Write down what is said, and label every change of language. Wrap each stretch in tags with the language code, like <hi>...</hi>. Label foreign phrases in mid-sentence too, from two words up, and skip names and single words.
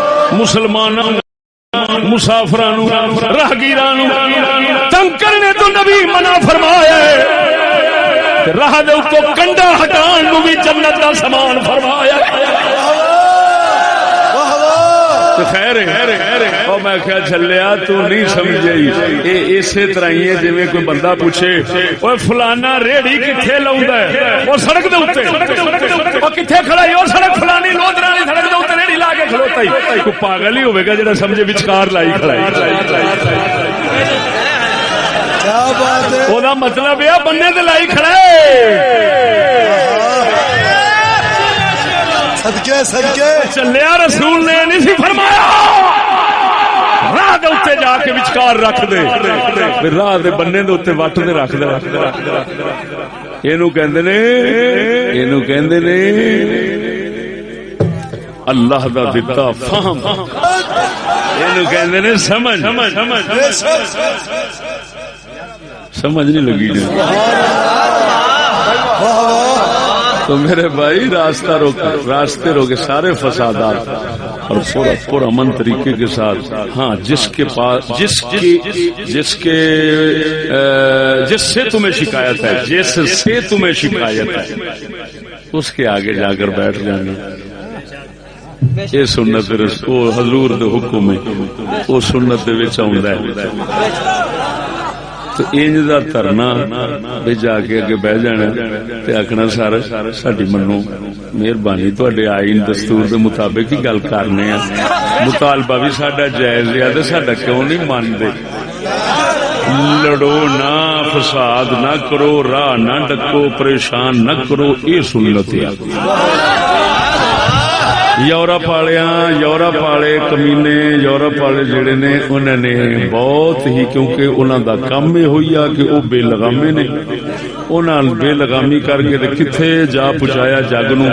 <pa>مسلمانوں مسافراں راہگیراں تنگ کرنے تو نبی منع فرمایا ہے، راہ دے تو کنڈا ہٹان نو بھی جنت دا سامان فرمایا ہے۔ خیر اور میں کیا چلیا تو نہیں سمجھے، اسی طرح ہی ہے جویں کوئی بندہ پوچھے اوے فلانا ریڑھی کتھے لاوندا ہے، او سڑک دے اوتے، او کتھے کھڑا ہے، او سڑک فلانی لودرانی سڑک دے اوتے ریڑھی لا کے کھلوتا ہی، کوئی پاگل ہی ہوے گا جڑا سمجھے وچکار لائی کھڑا ہے۔ کیا بات ہے، او دا مطلب ہے بننے تے لائی کھڑا ہے۔ صدقے صدقے چلیا رسول نے نہیں سی فرمایا راہ دے اوتے جا کے وچکار رکھ دے، راہ دے بننے دے اوتے وٹ دے رکھ دے۔ اینو کہندے نے اللہ دا دتا فہم، اینو کہندے نے سمجھ نہیں لگی جی۔</pa> <ur>تو میرے بھائی راستے روکے سارے فسادات اور پر امن طریقے کے ساتھ، ہاں جس سے تمہیں شکایت ہے اس کے آگے جا کر بیٹھ جانا، یہ سنت رسول</ur> <pa>حضور دے حکم ہے، وہ سنت دے وچ آوندا ہے۔ تو انج دا ترنا بھی جا کے اگے بہ جانا تے آکھنا سارا ساڈی منو مہربانی تواڈے آئین دستور دے مطابق ہی گل کرنے آ، مطالبہ بھی ساڈا جائز ہے تے ساڈا</pa> <ur>کیوں نہیں مانتے؟</ur> <pa>لڑو نہ، فساد نہ کرو، راہ نہ ڈکو، پریشان نہ کرو، یہ سنت ہے۔ یورپ والے کمینے، یورپ والے جڑے نے انہوں نے بہت ہی، کیونکہ انہوں دا کام یہ ہوئی ہے کہ وہ بے لگامے نے، انہوں نے بے لگامی کر کے کتنے جا پہنچایا جگ نو۔</pa>